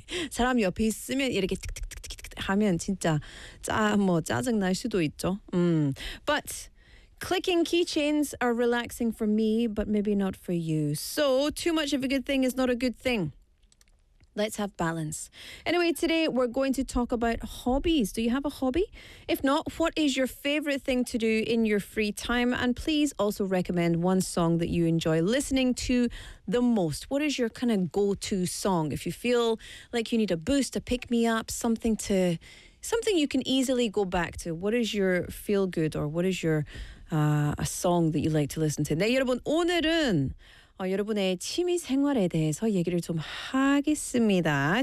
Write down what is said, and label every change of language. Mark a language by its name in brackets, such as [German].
[Korean] 사람 옆에 있으면 이렇게 하면 진짜 짜증날 수도 있죠. [English] But clicking keychains are relaxing for me, but maybe not for you. So too much of a good thing is not a good thing. Let's have balance. Anyway, today we're going to talk about hobbies. Do you have a hobby? If not, what is your favorite thing to do in your free time? And please also recommend one song that you enjoy listening to the most. What is your kind of go-to song? If you feel like you need a boost, a pick-me-up, something you can easily go back to. What is your feel-good, or what is your a song that you like to listen to? [Korean] 네, 여러분, 오늘은 여러분의 취미 생활에 대해서 얘기를 좀 하겠습니다.